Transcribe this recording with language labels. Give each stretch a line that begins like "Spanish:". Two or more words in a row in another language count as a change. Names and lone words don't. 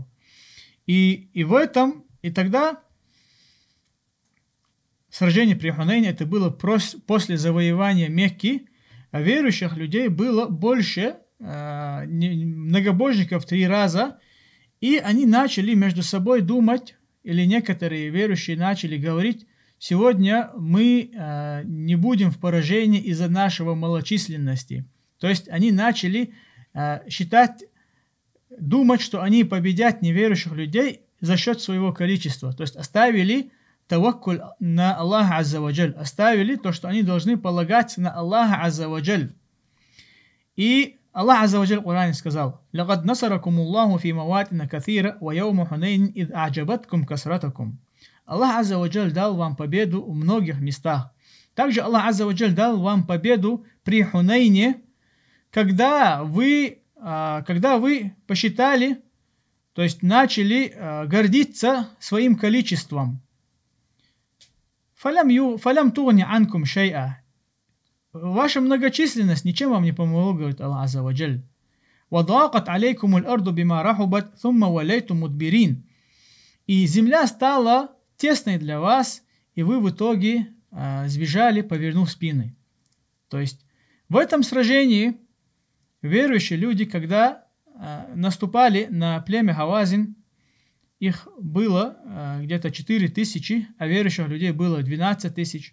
Russian: И тогда сражение при Хунейне, это было после завоевания Мекки, а верующих людей было больше, многобожников в 3 раза, и они начали между собой думать, или некоторые верующие начали говорить: сегодня мы не будем в поражении из-за нашего малочисленности. То есть они начали думать, что они победят неверующих людей за счет своего количества. То есть оставили таваккуль на Аллаха
Arabic: عز وجل,
Russian: оставили то, что они должны полагаться на Аллаха
Arabic: عز وجل.
Russian: И Аллах
Arabic: عز وجل
Russian: в Коране сказал:
Arabic: «لقد نصركم الله في مواطن كثيرة ويوم حنين إذ أعجبتكم كثرتكم».
Russian: Аллах
Arabic: عز وجل
Russian: дал вам победу в многих местах. Также Аллах
Arabic: عز وجل
Russian: дал вам победу при Хунейне, когда вы посчитали, то есть начали гордиться своим количеством.
Arabic: «فلم تغن عنكم شيئا».
Russian: Ваша многочисленность ничем вам не помогла, говорит Аллах
Arabic: عز وجل. «وضاقت عليكم الأرض بما رحبت ثم وليتم مدبرين».
Russian: И земля стала тесной для вас, и вы в итоге сбежали, повернув спины. То есть в этом сражении верующие люди, когда наступали на племя Хавазин, их было где-то 4000, а верующих людей было 12 тысяч.